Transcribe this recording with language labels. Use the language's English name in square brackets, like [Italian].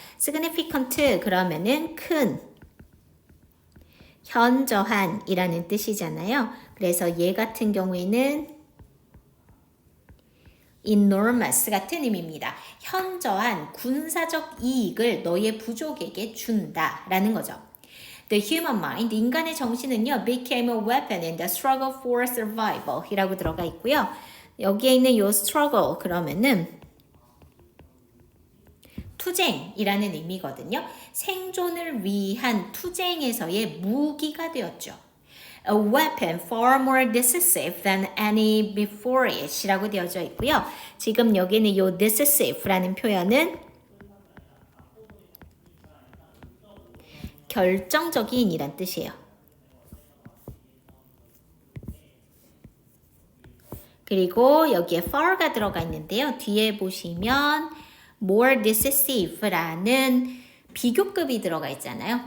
[Korean] significant 그러면은 큰, 현저한 이라는 뜻이잖아요. 그래서 얘 같은 경우에는 enormous 같은 의미입니다. 현저한 군사적 이익을 너의 부족에게 준다라는 거죠. [English] The human mind, [Korean] 인간의 정신은요, [English] became a weapon in the struggle for survival [Korean] 이라고 들어가 있고요. 여기에 있는 이 struggle 그러면은 투쟁이라는 의미거든요. 생존을 위한 투쟁에서의 무기가 되었죠. [English] A weapon far more decisive than any before it [Korean] 이라고 되어져 있고요. 지금 여기는 이 decisive라는 표현은 결정적인 이란 뜻이에요. 그리고 여기에 far가 들어가 있는데요. 뒤에 보시면 [English] more decisive [Korean] 라는 비교급이 들어가 있잖아요.